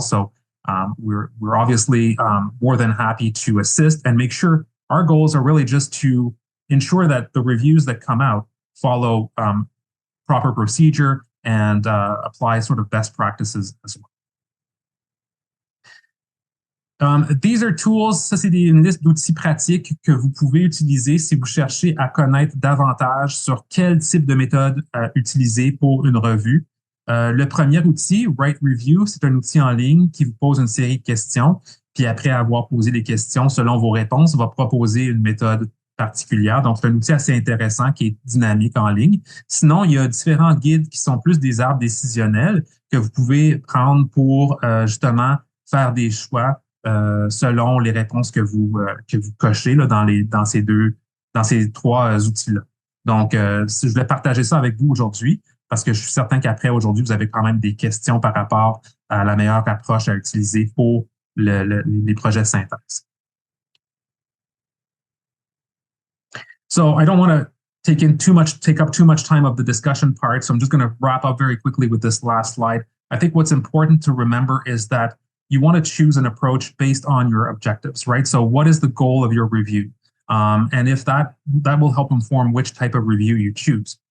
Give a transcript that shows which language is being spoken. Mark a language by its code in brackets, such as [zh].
[en] So we're obviously more than happy to assist and make sure our goals are really just to ensure that the reviews that come out follow proper procedure and apply sort of best practices as well. These are tools, [fr] ça c'est une liste d'outils pratiques que vous pouvez utiliser si vous cherchez à connaître davantage sur quel type de méthode utiliser pour une revue. Le premier outil, Write Review, c'est un outil en ligne qui vous pose une série de questions, puis après avoir posé les questions, selon vos réponses, va proposer une méthode particulière. Donc, c'est un outil assez intéressant qui est dynamique en ligne. Sinon, il y a différents guides qui sont plus des arbres décisionnels que vous pouvez prendre pour justement faire des choix selon les réponses que vous cochez là, dans ces trois outils-là. Donc, je vais partager ça avec vous aujourd'hui parce que je suis certain qu'après aujourd'hui, vous avez quand même des questions par rapport à la meilleure approche à utiliser pour les projets de synthèse. [en] So I don't want to take up too much time of the discussion part. So I'm just going to wrap up very quickly with this last slide. I think what's important to remember is that you want to choose an approach based on your objectives, right? So what is the goal of your review? And if that will help inform which type of review you choose.